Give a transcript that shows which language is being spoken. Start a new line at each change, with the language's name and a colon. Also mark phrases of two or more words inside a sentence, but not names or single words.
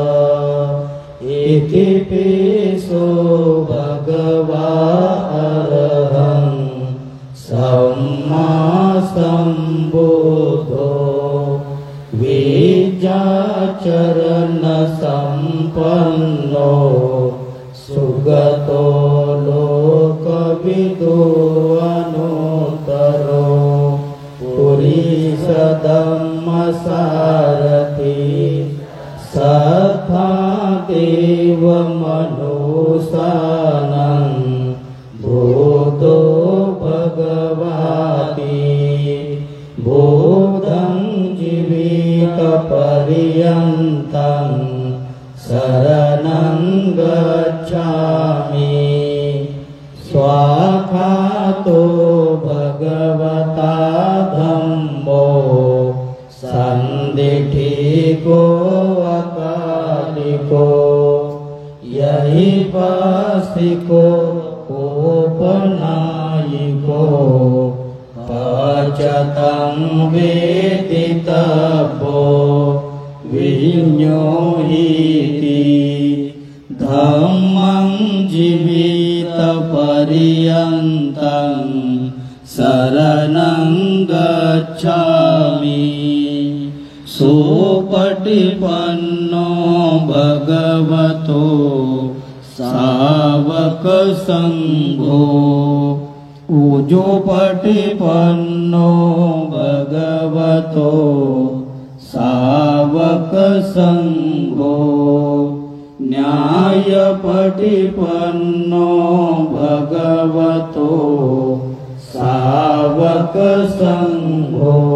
Pali: इति पिसो भगवा अरहं सम्मा सम्बुद्धो. विद्याचरण संपन्नो सुगतो लोकविदो अनुत्तरो. पुरीशधम्मसारथि सद्धा देवमनुसानं भूतो भगवाति. बोधं जीवितपर्यन्तं शरणं गच्छामि. स्वाखातो भगवता धम्मो सन्दिठिको अकालिको. यहि वासिको उपनायिको पचतं वेदितव्यो विज्ञोहीति. धम्मं जीवितपर्यन्तं शरणं गच्छामि. सुपटिपन्नो भगवतो सावक संघो. उजोपटिपन्नो भगवतो सावक संघो. न्यायपटिपन्नो भगवतो सावक संघो.